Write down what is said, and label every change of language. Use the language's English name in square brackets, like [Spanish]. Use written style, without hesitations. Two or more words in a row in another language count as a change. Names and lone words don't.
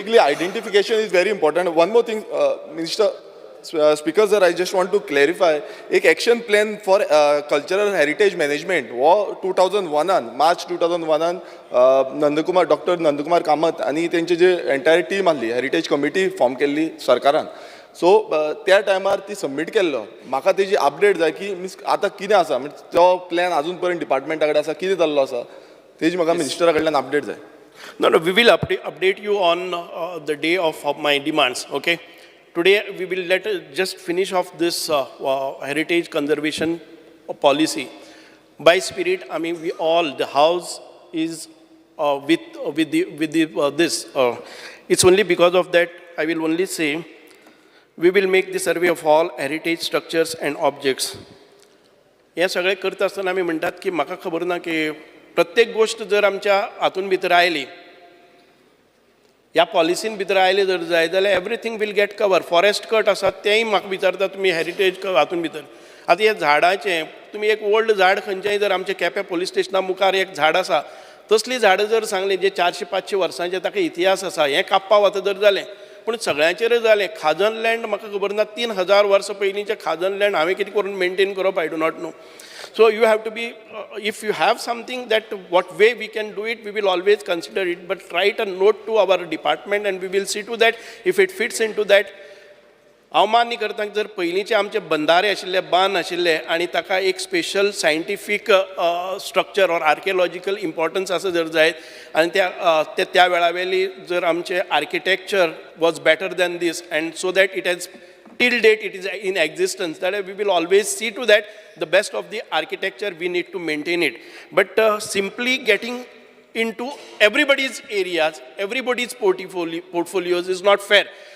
[English] Basically, identification is very important. One more thing, Minister. Speaker sir, I just want to clarify एक action plan for cultural heritage management वो 2001 March 2001 डॉक्टर नंदकुमार कामत [Konkani] आणि त्यांची जे [English] entire team [Konkani] आसली [English] heritage committee form [Konkani] केल्ली सरकारान. [English] So त्या timeार [Konkani] ती सबमीट केल्लो. म्हाका तेजी अपडेट जाय की मीन्स आतां कितें आसा म्हणजे तो प्लॅन अजून पर्यंत डिपार्टमेंटा कडेन आसा कितें जाल्लो आसा तेजी म्हाका मिनिस्टरा कडल्यान अपडेट जाय. [English] No, we will update you on the day of my demands, okay? Today we will just finish off this heritage conservation policy. By spirit, I mean we all, the house is with this. It's only because of that I will only say we will make the survey of all heritage structures and objects. [Konkani] हे सगळे करता आसतना आमी म्हणटात की म्हाका खबर ना की प्रत्येक गोष्ट जर आमच्या हातून भितर आयली ह्या पॉलिसीन भितर आयले जर जाय जाल्यार [English] everything will get cover. [Konkani] फॉरेस्ट कट आसात तेंय म्हाका विचारता तुमी हेरिटेज हातून भितर. आतां हे झाडाचें तुमी एक ओल्ड झाड खंयचेंय जर आमच्या केपें पुलीस स्टेशना मुखार एक झाड आसा तसली झाडां जर सांगली जे 400-500 वर्सांचे ताका इतिहास आसा हें कापपा वता जर जालें पूण सगळ्यांचेर जालें. [English] खाजन land [Konkani] म्हाका खबर ना 3000 वर्सां पयलींचें खाजन लँड हांवें कितें करून मेंटेन करप [English] I do not know. So you have to be, if you have something that what way we can do it, we will always consider it, but write a note to our department and we will see to that if it fits into that. [Konkani] हांव मान्य करता जर पयलींचे आमचे बंधारे आशिल्ले बांद आशिल्ले आनी ताका एक [English] special scientific structure or archaeological importance [Konkani] आसा जर जायत आनी त्या वेळा वयली जर आमचे [English] architecture was better than this and so that it has till date it is in existence, that we will always see to that the best of the architecture, we need to maintain it. [Konkani] But simply getting into everybody's areas, everybody's portfolios is not fair.